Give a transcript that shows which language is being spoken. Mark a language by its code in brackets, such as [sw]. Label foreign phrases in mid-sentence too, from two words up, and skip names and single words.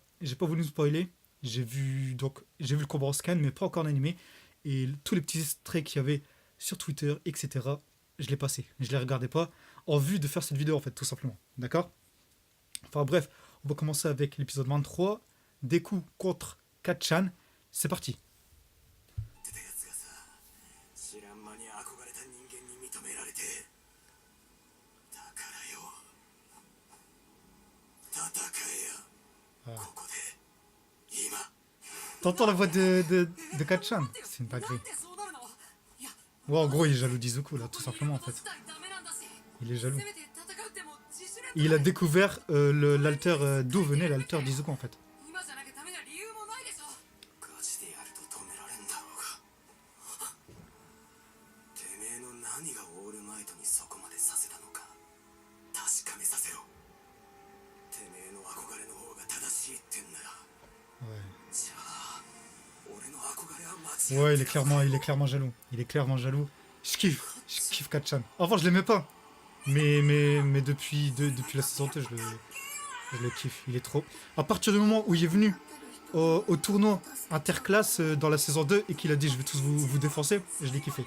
[fr] J'ai pas voulu me spoiler, j'ai vu le combat en scan, mais pas encore en animé, et tous les petits extraits qu'il y avait sur Twitter, etc., je l'ai passé, je les regardais pas, en vue de faire cette vidéo, en fait, tout simplement, d'accord. Enfin bref, on va commencer avec l'épisode 23, Deku contre Kachan, c'est parti. [ja] てたやつがさ、知らん間に憧れた人間に認められて、だからよ、戦えや、ここで、今。 [fr] T'entends la voix de Kachan? C'est une dinguerie. Ouais, en gros, il est jaloux d'Izuku, là, tout simplement, en fait. Il est jaloux. Et il a découvert l'alter, d'où venait l'alter d'Izuku, en fait. [ja] ガチでやると止められんだろうが。てめえの何がオールマイトにそこまでさせたのか、確かめさせろ。てめえの憧れの方が正しいってんなら、 [fr] Ouais. [ja] じゃあ、俺の憧れは間違い。 [fr] Ouais, il est clairement jaloux. Il est clairement jaloux. Je kiffe Kachan. Avant, je l'aimais pas. Mais depuis la saison 2, je le kiffe. Il est trop. À partir du moment où il est venu au tournoi interclasse dans la saison 2 et qu'il a dit je vais tous vous défoncer, je l'ai kiffé.